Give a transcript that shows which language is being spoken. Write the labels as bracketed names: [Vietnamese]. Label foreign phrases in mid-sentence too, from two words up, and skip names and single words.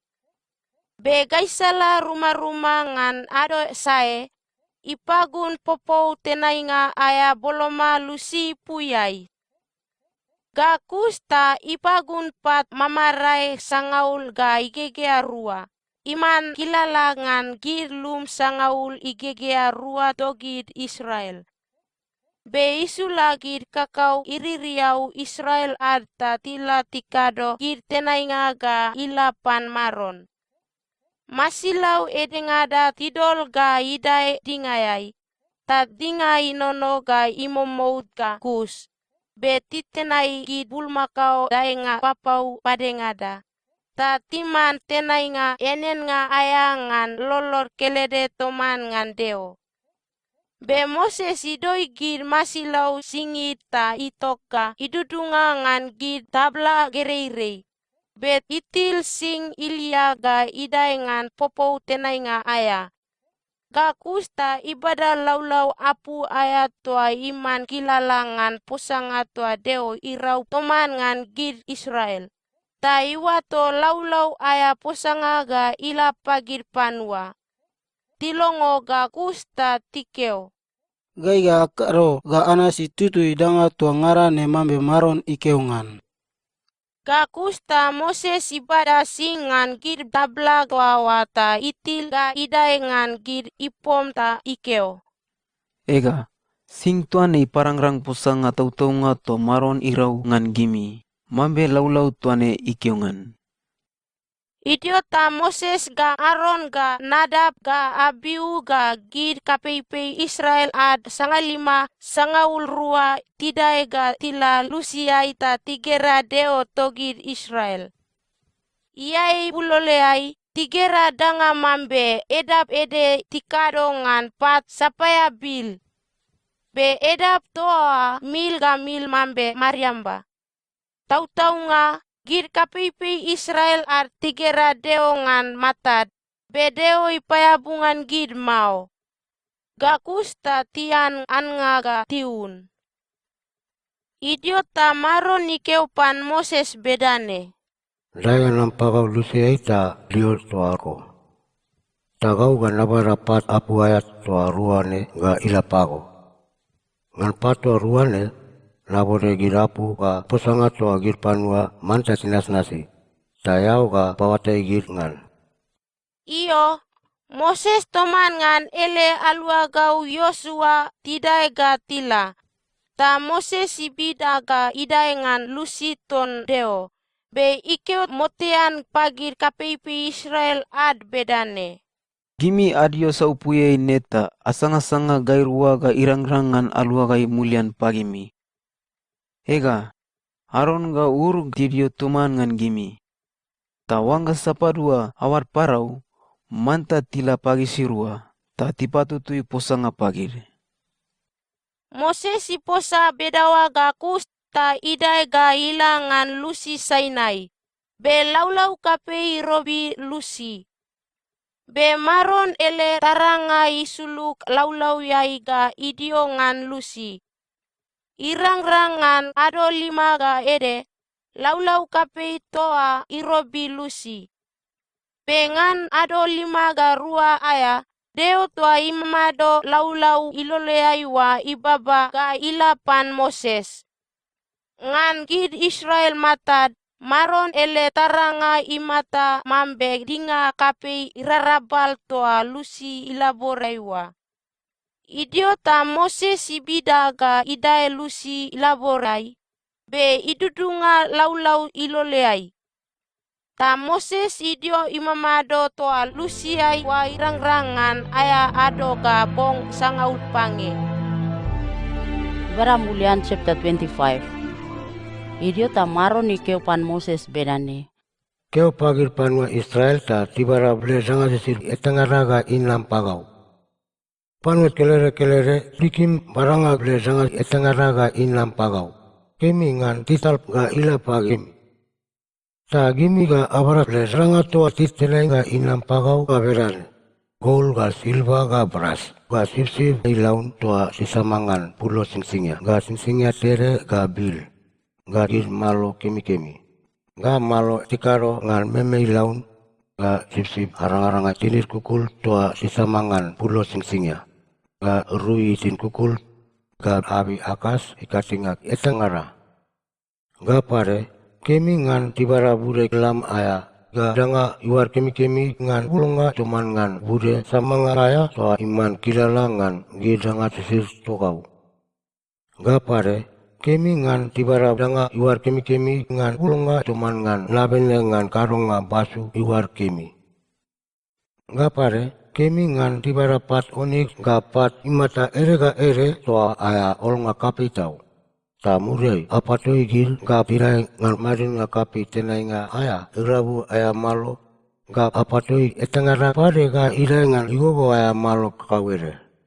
[Mutu] Be gaisala rumah-rumah ngan ado sae. Ipagun popou tenainga aya boloma lusi puyai. Ga kusta ipagun pat mamarai sangaul ga igegea rua. Iman kilalangan gir lum sangaul igegea rua dogid Israel. Be isu lagid kakau iririau Israel arta tila tikado gir tenainga ga ilapan maron. Masilau edengada tidol ga idai dingayai. Ta dingai nono ga imomout ga kus. Be titenai gid bulmakau daenga papau padengada. Ta timan tenai nga enen nga ayangan lolor kelede toman ngan deo. Be Moses idoi gid masilau singit ta itoka idudunga ngan gid tabla gereirei. Bet itil sing ilia ga idai ngan popou tenai nga aya. Ga kusta ibadah laulau apu aya tua iman kilalangan posanga tua deo irau toman ngan gid Israel. Ta iwato laulau aya posanga ga ila pagir panua. Tilongo ga kusta tikeo. Gai ga karo ga anasi tutui danga tuangara ne mambe maron ikeungan. Ga kusta Moses ibadah singan gir tabla wata itil ga idai ngan gir ipom ta ikeo. Ega, sing tuan e parangrang pusanga tau-tau nga to maron irau ngan gimi. Mambe laulau tuane ikeungan. Idiota Moses ga Aron ga Nadab ga Abiu ga gir kapeipe Israel ad sangalima sangaul rua tidai ga tila lusia ita tigera deo togir Israel. Iai buloleai tigera danga mambe edap ede tikado ngan pat sapaya bil. Be edap toa mil ga mil mambe Mariamba. Tau-tau nga gir kapeipe Israel ar tigera deo ngan matad. Be deo ipayabungan gid mau. Ga kusta tian an nga ga tiun. Idiota maron ikeupan Moses bedane. Daya nampakau lusia ita liur toako. Tagau ga nabarapat apu ayat toa ruane ga ilapago. Ngan pato ruane nabore girapu ga posanga toa gir panua manta tinas nasi. Tayau ga pawatai gir ngan. Iyo, Moses toman ngan ele alua gau Yosua tidai ga tila. Ta Moses ibida ga idai ngan lusi ton deo. Be ikeo motean pagir kapeipi Israel ad bedane. Gimi adio saupuyei neta asanga-sanga gairua ga irang-rangan alua gai mulian pagimi. Ega, Aron ga ur tidio tuman ngan gimi. Ta wangga sapadua awar parau, manta tila pagi sirua, ta tipatutui posanga pagir. Moses iposa bedawa ga kus ta idai ga ilangan lusi Sainai. Be laulau kapei robi lusi. Be maron ele taranga isuluk laulau yai ga idio ngan lusi. Irang-rangan ado 5 ga ede, laulau kapei toa irobi lusi. Pengan ado 5 ga rua aya, deo toa imamado laulau iloleai wa ibaba ga ilapan Moses. Ngan gid Israel matad, maron ele taranga imata mambe dinga kapei irarabal toa lusi ilaboraiwa. Idiota Moses ibida ga idai lusi ilaborai, be idudunga laulau iloleai. Ta Moses idio imamado toa lusiai wa irang-rangan aya ado ga bong sangaut pange. Ibara mulian chapter 25. Idio ta maron ikeo pan Moses bedane. Keo pagir panua Israel ta tibara ble sanga sisir etangaraga inam pagau. Panua kelere-kelere dikim baranga ble sanga etangaraga inam pagau. Kemi ngan tital ga ila pagim. Ta gimi ga abara ble sanga toa titele ga inam pagau ga beran. Gold ga silva ga brass. Ga sip-sip ilaun toa sisamangan pulo singsingnya. Ga singsingnya tere ga bil. Ga gis malo kemi-kemi. Ga malo tikaro ngan meme ilaun. Ga sip-sip arang-aranga tinir kukul toa sisamangan pulo singsingnya. Ga rui tin kukul. Ga abi akas ikatingak etangara. Ga pare kemi ngan tibara bude kelam aya. Ga danga iwar kemi-kemi ngan ulunga cuman ngan bude samanga aya toa iman kilala ngan gidanga sisir tokau. Ga pare kemi ngan tibara danga iwar kemi-kemi ngan ulunga cuman ngan labene ngan karonga basu iwar kemi. Ga pare kemi ngan tibara pat onik ga pat imata ere ga ere toa aya olnga kapi tau. Ta muriai apatoi gil ga pirai ngan marin nga kapi tenai nga aya irabu aya malo ga apatoi etangara pare ga irai ngan igogo aya malo kawere.